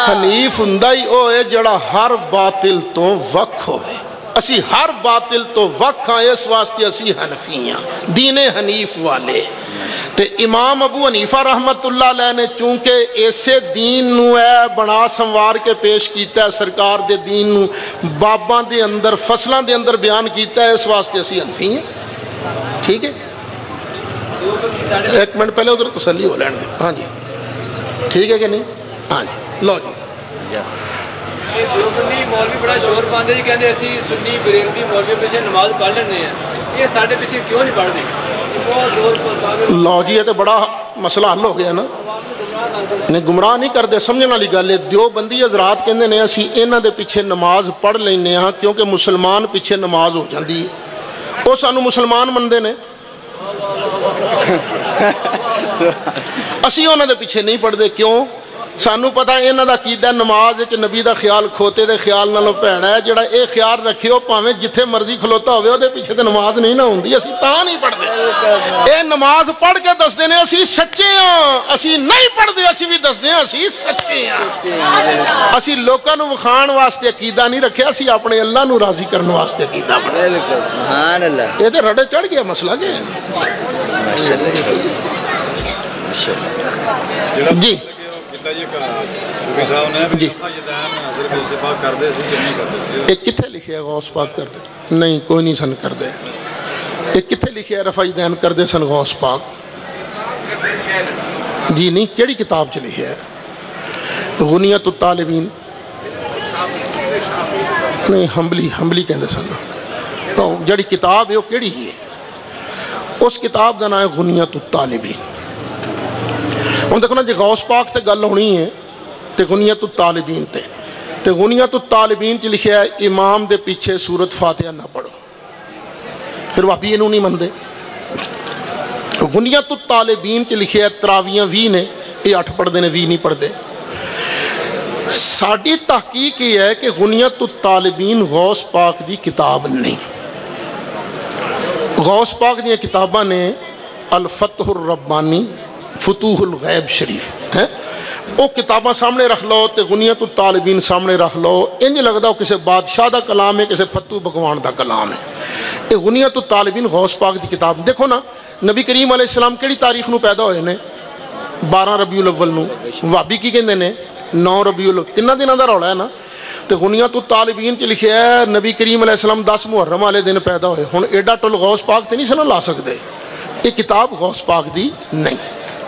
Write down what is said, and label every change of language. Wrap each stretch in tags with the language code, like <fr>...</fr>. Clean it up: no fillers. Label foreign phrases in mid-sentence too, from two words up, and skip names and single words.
<pa>حنیف ہوندا ہی او ہے جڑا ہر باطل تو وکھ ہوئے. اسی ہر باطل تو وکھ ہاں, اس واسطے اسی حنفی ہاں, دین حنیف والے. تے امام ابو حنیفہ</pa> <ar>رحمت اللہ علیہ</ar> <pa>نے چونکہ ایسے دین نو ہے بنا سنوار کے پیش کیتا ہے, سرکار دے دین نو باباں دے اندر فصلاں دے اندر بیان کیتا ہے, اس واسطے اسی حنفی ہیں. ٹھیک ہے ایک منٹ پہلے ادھر تسلی ہو لین دیں. ہاں جی ٹھیک ہے کہ نہیں؟ ہاں جی لو جی. دیوبندی مولوی بڑا شور پاندے جی کہندے اسی سنی بریلوی مولوی پیچھے نماز پڑھ لیندے ہیں, یہ ساڈے پیچھے کیوں نہیں پڑھدے؟ بہت زور پا کے لو جی</pa> <ur>یہ تو بڑا مسئلہ حل ہو گیا نا. نہیں گمراہ نہیں کرتے, سمجھنے والی گل ہے.</ur> <pa>دیوبندی حضرات کہندے نے اسی انہاں دے پیچھے نماز پڑھ لینے ہاں کیونکہ مسلمان پیچھے نماز ہو جاندی ہے, وہ سانو مسلمان مندے نے, اسی انہاں دے پیچھے نہیں پڑھتے. کیوں؟ سانو پتہ انہاں دا عقیدہ نماز وچ نبی دا خیال کھوتے دے خیال نالوں بھڑا ہے. جڑا اے خیال رکھے ہو پاویں جتھے مرضی کھلوتا ہوئے اودے پیچھے تے نماز نہیں نہ ہوندی, اسی تاں نہیں پڑھتے. اے نماز پڑھ کے دسدے نے اسی سچے ہاں, اسی نہیں پڑھتے اسی بھی دسدے ہاں اسی سچے ہاں. اسی لوکاں نوں وکھاਣ واسطے عقیدہ نہیں رکھیا, اسی اپنے اللہ نوں راضی کرن واسطے عقیدہ بنایا.</pa> <ar>سبحان اللہ.</ar> <pa>اے تے رڑے چڑھ گیا مسئلہ کہ جی جی ایک کتھے لکھے ہے غوث پاک کردے؟ نہیں کوئی نہیں سن کردے. ایک کتھے لکھے ہے رفع دین کردے سن غوث پاک؟ جی نہیں, کیڑی کتاب چ لکھے ہے؟ غنیت الطالبین نہیں, ہمبلی کہندے سن. تو جڑی کتاب ہے وہ کیڑی ہے؟ اس کتاب دا نام ہے غنیت الطالبین. ہن دیکھو نا جی غوث پاک تے گل ہونی ہے تے غنیت الطالبین تے غنیت الطالبین چ لکھیا ہے امام دے پیچھے سورت فاتحہ نہ پڑھو. پھر واپی انہوں نہیں مندے. غنیت الطالبین چ لکھیا ہے تراویاں 20 نے,</pa> <ur>یہ 8 پڑھتے ہیں 20 نہیں پڑھتے.</ur> <pa>ساری تحقیق یہ ہے کہ غنیت الطالبین غوث پاک دی کتاب نہیں. غوث پاک دی کتاباں نے الفتح الربانی, فتوح الغیب شریف ہے, وہ کتاباں سامنے رکھ لو تے غنیت الطالبین سامنے رکھ لو, انج لگدا وہ کسی بادشاہ دا کلام ہے, کسی فتو بھگوان دا کلام ہے. یہ غنیت الطالبین غوث پاک دی کتاب. دیکھو نا نبی کریم</pa> <ar>علیہ السلام</ar> <pa>کیڑی تاریخ نو پیدا ہوئے نے؟ 12 ربیع الاول نو. وہابی کی کہندے نے 9 ربیع الاول. 3 دنوں دا رولا ہے نا. تے غنیت الطالبین چ لکھیا ہے نبی کریم</pa> <ar>علیہ السلام</ar> <pa>10 محرم والے دن پیدا ہوئے. ہن ایڈا ٹل غوث پاک تے نہیں سن لا سکدے. یہ کتاب غوث پاک دی نہیں.</pa>